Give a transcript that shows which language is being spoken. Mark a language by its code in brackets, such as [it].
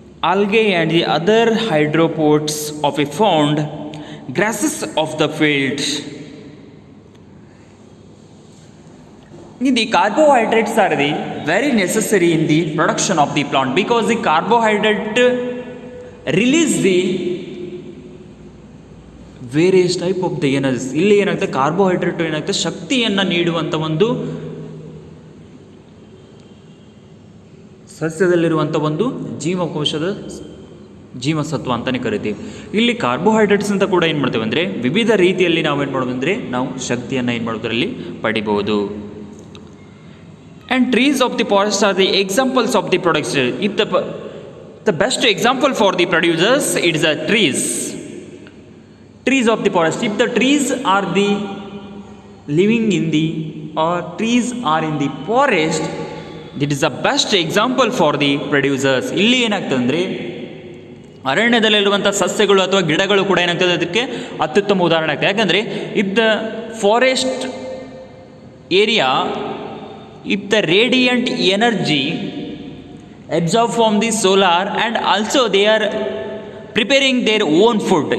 [en] Algae and the other hydropods of a found grasses of the field. The carbohydrates are the very necessary in the production of the plant because the carbohydrate release the various type of the energies. [kn] ಇಲ್ಲಿ ಏನಾಗುತ್ತೆ carbohydrate ಏನಾಗುತ್ತೆ ಶಕ್ತಿಯನ್ನು ನೀಡುವಂಥ ಒಂದು ಸಸ್ಯದಲ್ಲಿರುವಂಥ ಒಂದು ಜೀವಕೋಶದ ಜೀವಸತ್ವ ಅಂತಲೇ ಕರಿತೀವಿ. ಇಲ್ಲಿ ಕಾರ್ಬೋಹೈಡ್ರೇಟ್ಸ್ ಅಂತ ಕೂಡ ಏನು ಮಾಡ್ತೇವೆ ಅಂದರೆ ವಿವಿಧ ರೀತಿಯಲ್ಲಿ ನಾವು ಏನು ಮಾಡೋದು ಅಂದರೆ ನಾವು ಶಕ್ತಿಯನ್ನು ಏನು ಮಾಡೋದರಲ್ಲಿ ಪಡಿಬಹುದು. [en] And trees of the forest are the examples of the products. If the best example for the producers it is a trees of the forest. If the trees are the living in the or trees are in the forest, it is the best example for the producers. [kn] ಇಲ್ಲಿ ಏನಾಗ್ತದೆ ಅಂದರೆ ಅರಣ್ಯದಲ್ಲಿರುವಂಥ ಸಸ್ಯಗಳು ಅಥವಾ ಗಿಡಗಳು ಕೂಡ ಏನಾಗ್ತದೆ ಅದಕ್ಕೆ ಅತ್ಯುತ್ತಮ ಉದಾಹರಣೆ ಆಗ್ತದೆ. ಯಾಕಂದರೆ [en] If the forest area if the radiant energy absorb from the solar and also they are preparing their own food.